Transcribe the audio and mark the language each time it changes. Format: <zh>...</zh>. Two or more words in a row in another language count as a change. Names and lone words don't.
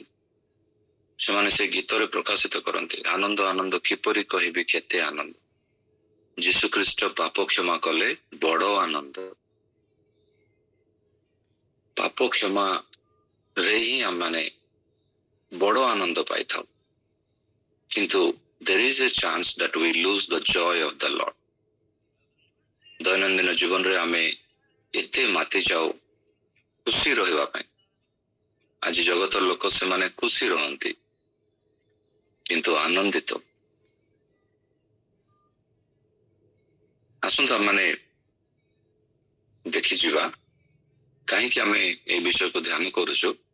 <or>ସେମାନେ ସେ ଗୀତରେ ପ୍ରକାଶିତ କରନ୍ତି, ଆନନ୍ଦ ଆନନ୍ଦ କିପରି କହିବି କେତେ ଆନନ୍ଦ। ଯୀଶୁଖ୍ରୀଷ୍ଟ ପାପ କ୍ଷମା କଲେ, ବଡ ଆନନ୍ଦ। ପାପ କ୍ଷମାରେ ହିଁ ଆମେ ବଡ ଆନନ୍ଦ ପାଇଥାଉ।</or> <en>କିନ୍ତୁ there is a chance that we lose the joy of the Lord.</en> <or>ଦୈନନ୍ଦିନ ଜୀବନରେ ଆମେ ଏତେ ମାତି ଯାଉ ଖୁସି ରହିବା ପାଇଁ। ଆଜି ଜଗତର ଲୋକ ସେମାନେ ଖୁସି ରହନ୍ତି କିନ୍ତୁ ଆନନ୍ଦିତ। ଆସନ୍ତୁ ଆମେ ଦେଖିଯିବା କାହିଁକି ଆମେ এই ବିଷୟକୁ ଧ୍ୟାନ କରୁଛୁ।</or>